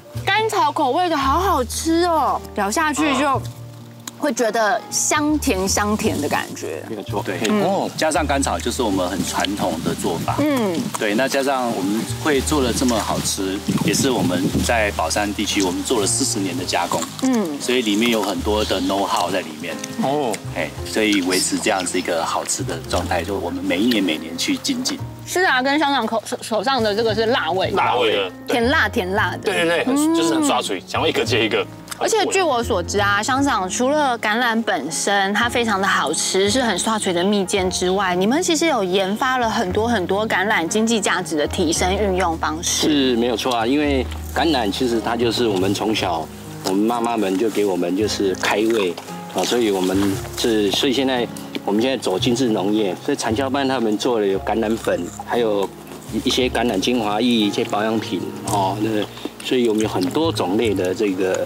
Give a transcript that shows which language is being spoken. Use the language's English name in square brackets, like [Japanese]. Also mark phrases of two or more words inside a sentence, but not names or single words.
[Chinese] 甘草口味的好好吃哦，咬下去就會覺得香甜的感覺。沒有錯，對，加上甘草就是我們很傳統的做法。對，那加上我們會做的這麼好吃，也是我們在寶山地區我們做了40年的加工。所以裡面有很多的 [English] know how [Chinese] 在裡面。所以維持這樣子一個好吃的狀態，就我們每年去精進。是啊，跟香港手上的這個是辣味的，甜辣的。對，就是很刷嘴，想要一個接一個。而且據我所知啊，香港除了橄欖本身它非常的好吃，是很刷嘴的蜜餞之外，你們其實有研發了很多橄欖經濟價值的提升運用方式。是沒有錯啊，因為橄欖其實它就是我們從小我們媽媽們就給我們就是開胃啊，所以所以現在我們現在走精緻農業，所以產銷班他們做了有橄欖粉，還有一些橄欖精華液、一些保養品哦，所以我們有很多種類的這個，